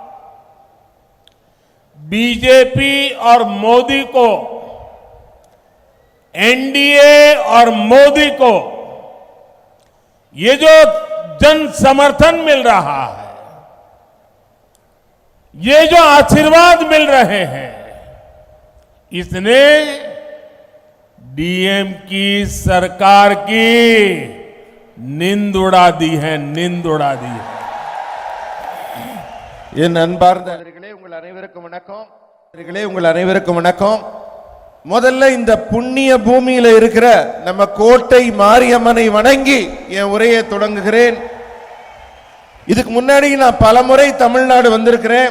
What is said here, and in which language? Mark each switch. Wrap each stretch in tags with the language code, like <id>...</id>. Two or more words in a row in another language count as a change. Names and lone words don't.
<hi>बीजेपी और मोदी को, एनडीए और मोदी को ये जो जन समर्थन मिल रहा है, ये जो आशीर्वाद मिल रहे हैं, इसने डीएम की सरकार की नींद उड़ा दी है, नींद उड़ा दी है.</hi> <ta>என் அன்பார்ந்தவர்களே உங்கள் அனைவருக்கும் வணக்கம். உங்கள் அனைவருக்கும் வணக்கம். முதல்ல இந்த புண்ணிய பூமியில இருக்கிற நம்ம கோட்டை மாரியம்மனை வணங்கி என் உரையை தொடங்குகிறேன். இதுக்கு முன்னாடி நான் பலமுறை தமிழ்நாடு வந்திருக்கிறேன்.</ta>